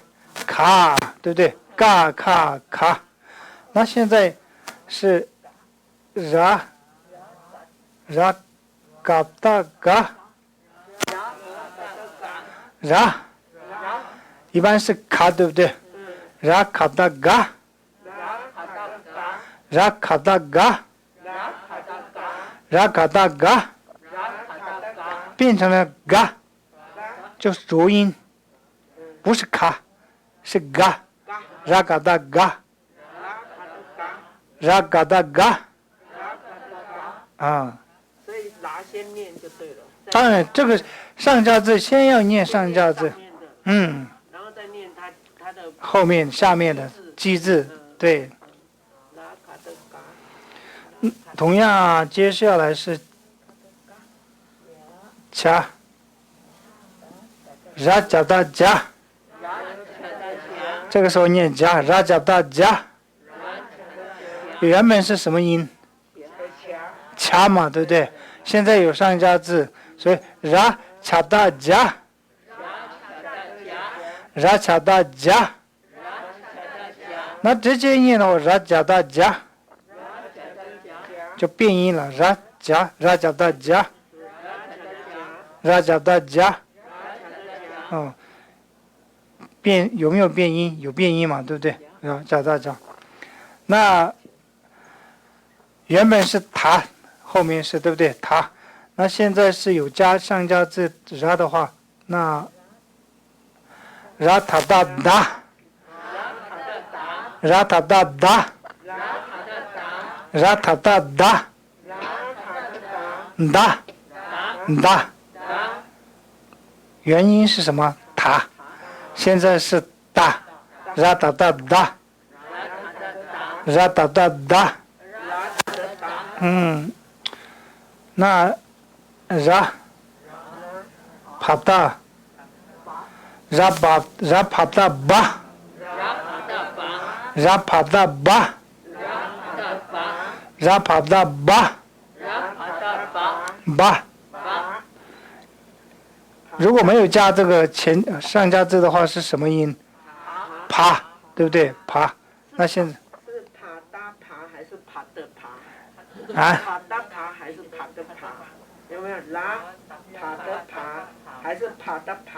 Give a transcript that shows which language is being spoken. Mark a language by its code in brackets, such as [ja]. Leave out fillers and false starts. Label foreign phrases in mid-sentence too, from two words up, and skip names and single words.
[zh] 卡，对不对？嘎卡卡，那现在是 ra嘎达嘎 ra， 一般是卡，对不对？ra卡达嘎 ra卡达嘎 ra卡达嘎，变成了嘎，就是浊音，不是卡，是嘎。 [bo] ར ག ད ག ར ག ད ག [zh] 啊，所以拿先念就对了。当然这个上加字先要念上加字，然后再念它的后面下面的基字，对。同样接下来是恰 [bo] ར ཇ ད ཇ, [zh] 这个时候念加 [bo] ར ཇ ད ཇ, [zh] 原本是什么音？恰嘛，对不对？现在有上加字，所以 [bo] ར ཅ ད ཇ ར ཅ ད ཇ, [zh] 那直接念的话 [bo] ར ཇ ད ཇ [zh] 就变音了 [bo] ར ཇ ར ཇ ད ཇ ར ཇ ད ཇ [zh] ra ja da ja，有没有变音？有变音嘛，对不对？加大加。那原本是塔，后面是对不对？塔。那现在是有上加字ra的话，那 [bo] ར ཏ ད ད ར ཏ ད ད ར ཏ ད ད ད ད [zh] da，原音是什么？塔。现在是哒 [bo] ར ད ད ད ར ད ད ད [zh] 那 [bo] ར པད ར པད བ ར པད བ ར པད བ བ. [zh] 如果没有加这个上加字的话，是什么音？爬，对不对？爬。那现在是爬哒爬还是爬的爬？啊？爬哒爬还是爬的爬？有没有？拉爬的爬还是爬的爬？